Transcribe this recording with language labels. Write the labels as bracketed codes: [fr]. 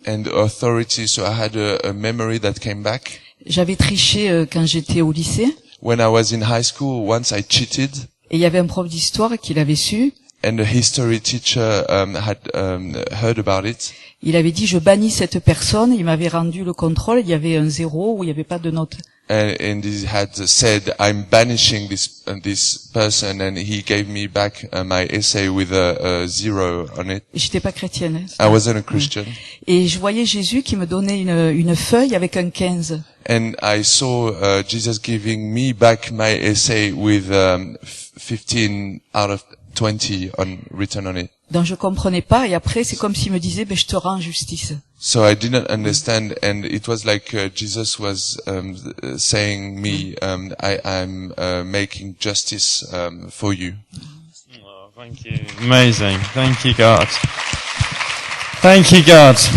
[en] and authority. So I had a memory that came back. [fr] J'avais triché quand j'étais au lycée. [en] When I was in high school, once I cheated, [fr] et il y avait un prof d'histoire qui l'avait su. [en] and the history teacher had heard about it. [fr] Il avait dit, je bannis cette personne. Il m'avait rendu le contrôle. Il y avait un 0 où il n'y avait pas de note. [en] And he had said, I'm banishing this person, and he gave me back my essay with a 0 on it. [fr] Et j'étais pas chrétienne. Hein. [en] I wasn't a Christian. [fr] Et je voyais Jésus qui me donnait une feuille avec un 15. [en] And I saw Jesus giving me back my essay with 15 out of 20 written on it. [fr] Donc je comprenais pas. Et après, c'est comme s'il me disait, je te rends justice. [en] So I didn't understand, and it was like Jesus was saying me, I'm making justice for you. Oh, thank you. Amazing. Thank you, God. Thank you, God.